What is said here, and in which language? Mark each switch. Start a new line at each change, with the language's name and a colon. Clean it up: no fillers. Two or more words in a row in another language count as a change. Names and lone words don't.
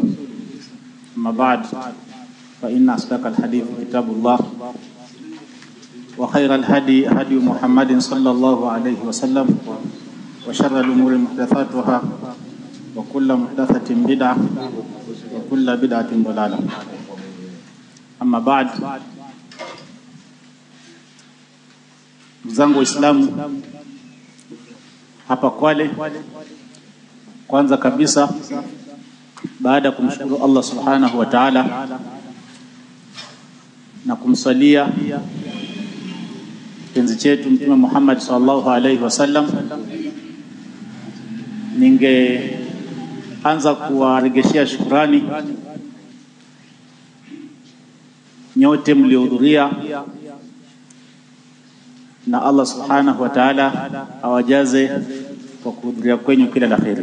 Arabic: أما بعد فإن أصدق الحديث كتاب الله وخير الهدي هدي محمد صلى الله عليه وسلم وشر الأمور محدثاتها وكل محدثة بدعة وكل بدعة ضلالة. أما بعد
Swahili: zangu Waislamu hapa Kwale, kwanza kabisa baada kumshukuru Allah
Arabic: سبحانه وتعالى
Swahili: na kumsalia kipenzi chetu Mtume Muhammad
Arabic: صلى الله عليه وسلم,
Swahili: ningeanza kuwaregeshea shukrani nyote mliohudhuria, na Allah
Arabic: سبحانه وتعالى
Swahili: awajaze kwa kuhudhuria kwenyu kila la kheri.